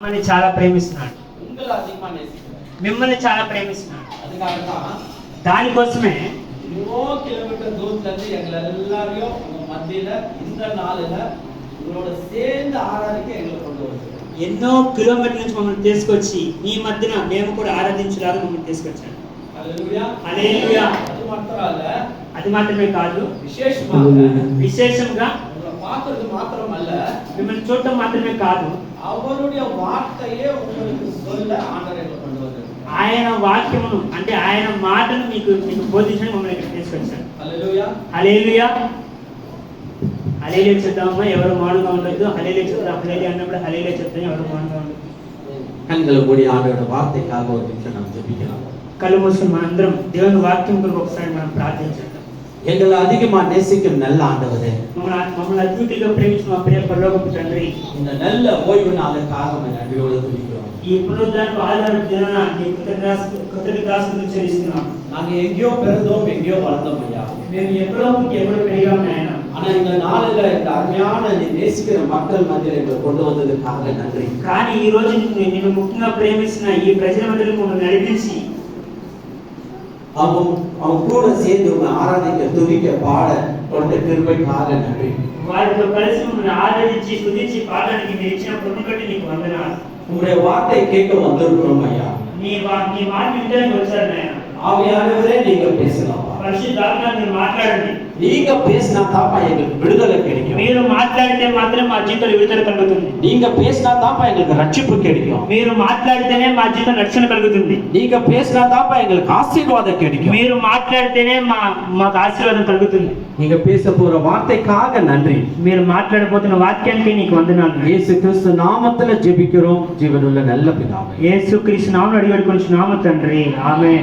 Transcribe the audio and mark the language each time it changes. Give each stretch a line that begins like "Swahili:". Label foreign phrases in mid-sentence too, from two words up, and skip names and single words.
Telugu: మిమ్మల్ని చాలా ప్రేమిస్తున్నాడు.
Tamil: உங்களை அதிகமா நேசிக்கிறார்.
Telugu: మిమ్మల్ని చాలా ప్రేమిస్తున్నాడు.
Tamil: அதுக்காக தான்
Telugu: దానికోసమే
Tamil: எவ்வளோ கிலோமீட்டர் தூரத்துல இருந்து எங்களை எல்லாரையும் உங்க மத்தியில இந்த நாளில உங்களோட சேர்ந்து ஆராதிக்க எங்களை கொண்டு வருது.
Telugu: ఎన్నో కిలోమీటర్ల నుంచి మమ్మల్ని తీసుకొచ్చి ఈ మధ్యన మేము కూడా ఆరాధించలాగా మమ్మల్ని తీసుకొచ్చాడు. హల్లెలూయా హల్లెలూయా. అది మాత్రమే కాదు, విశేషంగా
Tamil: பார்க்கிறது மாத்திரம் அல்ல,
Telugu: మిమ్మల్ని చూడటం మాత్రమే కాదు,
Tamil: அவருடைய வார்த்தையே உங்களுக்கு சொல்ல ஆண்டவர் எங்களை கொண்டு வந்தார்.
Telugu: ఆయన వాక్యమును అంటే ఆయన మాటను మీకు బోధించడానికి మమ్మల్ని ఇక్కడ తీసుకొచ్చాడు. హల్లెలూయా. హల్లెలూయా. హల్లెలూయా చెప్తామమ్మా, ఎవరు మౌనంగా ఉండొద్దు. హల్లెలూయా చెప్తాం. హల్లెలూయా అన్నప్పుడు హల్లెలూయా చెప్తాం, ఎవరు మౌనంగా ఉండొద్దు.
Tamil: கண்களை மூடி ஆண்டவரோட வார்த்தைக்காக ஒரு நிமிஷம் நாம் ஜெபிக்கலாம்.
Telugu: కళ్ళు మూసుకొని మనందరం దేవుని వాక్యం కొరకు ఒకసారి మనం ప్రార్థించాలి.
Tamil: எங்களை அதிகமா நேசிக்கும் நல்ல ஆண்டவரே,
Telugu: మమ్మల్ని అద్భుతంగా ప్రేమించిన మా ప్రియ పరలోకపు తండ్రి,
Tamil: இந்த நல்ல ஓய்வு நாளுக்காக நன்றியோடு துதிக்கிறோம்.
Telugu: ఈ పునరుద్ధరణకు ఆధారపు దినాన నీ కృతజ్ఞతాస్తుతులు చెల్లిస్తున్నాం.
Tamil: நாங்க எங்கேயோ பிறந்தோம், எங்கேயோ வளர்ந்தோம் ஐயா.
Telugu: మేము ఎక్కడో పెరిగాం నాయన.
Tamil: ஆனா இந்த நாளில இந்த அருமையான நீ நேசிக்கிற மக்கள் மத்தியில எங்களை கொண்டு வந்ததுக்காக நன்றி.
Telugu: కానీ ఈ రోజు నిన్ను ముఖ్యంగా ప్రేమిస్తున్న ఈ ప్రజల మధ్యలో మమ్మల్ని నడిపించి
Tamil: அவங்க கூட சேர்ந்து உங்களை ஆராதிக்க துதிக்க பாட கொடுத்த கிருபைக்காக நன்றி.
Telugu: వారితో కలిసి మమ్మల్ని ఆరాధించి స్తుతించి పాడడానికి మీరు ఇచ్చిన కృపను బట్టి నీకు వందనాలు.
Tamil: உங்களுடைய வார்த்தை கேட்க வந்திருக்கிறோம் ஐயா.
Telugu: నీ మాట వినడానికి వచ్చారు నాయన.
Tamil: ஆவியானவரே நீங்க பேசலாம்.
Telugu: పరిశుద్ధాత్మ మీరు మాట్లాడండి.
Tamil: நீங்க பேசினா தாப்பா எங்களுக்கு விடுதலை கிடைக்கும்.
Telugu: మీరు మాట్లాడితే మాత్రం మా జీవితంలో విడుదల కలుగుతుంది.
Tamil: நீங்க பேசினா தாப்பா எங்களுக்கு ரட்சிப்பு கிடைக்கும்.
Telugu: మీరు మాట్లాడితేనే మా జీవితంలో రక్షణ కలుగుతుంది.
Tamil: நீங்க பேசினா தாப்பா எங்களுக்கு ஆசீர்வாதம் கிடைக்கும்.
Telugu: మీరు మాట్లాడితేనే మాకు ఆశీర్వాదం కలుగుతుంది.
Tamil: நீங்க பேச போற வார்த்தைக்காக நன்றி.
Telugu: మీరు మాట్లాడబోతున్న వాక్యానికి నీకు వందనాలు.
Tamil: இயேசு கிறிஸ்து நாமத்துல ஜெபிக்கிறோம், ஜீவனுள்ள நல்ல பிதாவே.
Telugu: యేసుక్రీస్తు నామమున అడిగి వేడుకొనుచున్నాము తండ్రి. ఆమేన్.